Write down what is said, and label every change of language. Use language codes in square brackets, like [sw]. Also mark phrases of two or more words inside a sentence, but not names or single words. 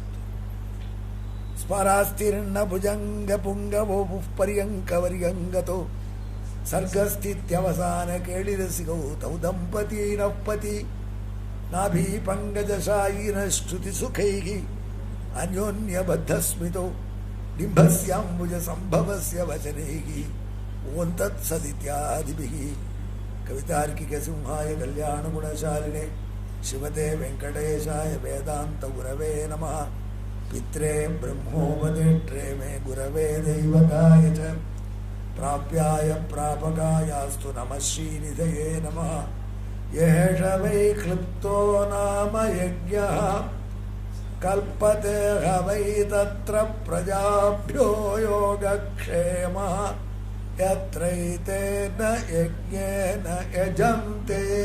[sa] स्मरास्तीर्ण भुजङ्ग पुङ्गवो परियङ्कवरियङ्कतो सर्गस्तित्यवसान केलिरसिको तौ दम्पतीनप्पति नाभि पङ्कजशायिन श्रुति सुखैः अन्योन्यबद्धस्मितो डिम्बस्याम्बुज सम्भवस्य वचनैः ॐ तत् सदित्यादिभिः. कवितार्किक सिंहाय कल्याण गुणशालिने श्रीमते वेङ्कटेशाय वेदान्त गुरवे नमः. पित्रे ब्रह्मोपदेष्ट्रे मे गुरवे दैवताय च प्राप्याय प्रापकायास्तु नमः श्रीनिधये नमः. एष वै क्लृप्तो नाम यज्ञः कल्पते वै तत्र प्रजाभ्यो योगक्षेमः यत्रैतेन यज्ञेन यजन्ते.